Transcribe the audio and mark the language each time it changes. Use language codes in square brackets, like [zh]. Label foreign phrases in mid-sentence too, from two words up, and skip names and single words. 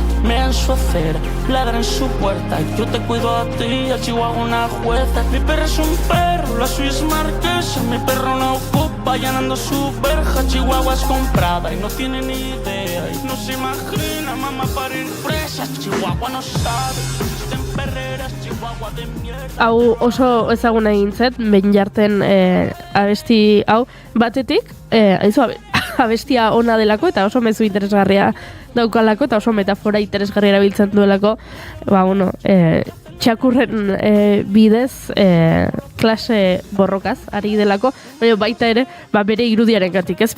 [es] Mea en su acera, ladra en su puerta. Yo te cuido a ti, a Chihuahua una jueza. Mi perro es un perro, la suya es marquesa. Mi perro no ocupa, allanando su verja. Chihuahua es comprada y no tiene ni idea. Y no se imagina, mamá para ir presas. Chihuahua no sabe, existen perreras. Chihuahua de mierda. [eu] Hau oso ezaguna egin zet, Benjarten abesti hau batetik, abestia ona delako eta oso mezu interesgarria daukalako eta oso metafora interesgarria erabiltzen duelako, txakurren bidez klase borrokaz ari delako, baina baita ere bere irudiaren gatik, ez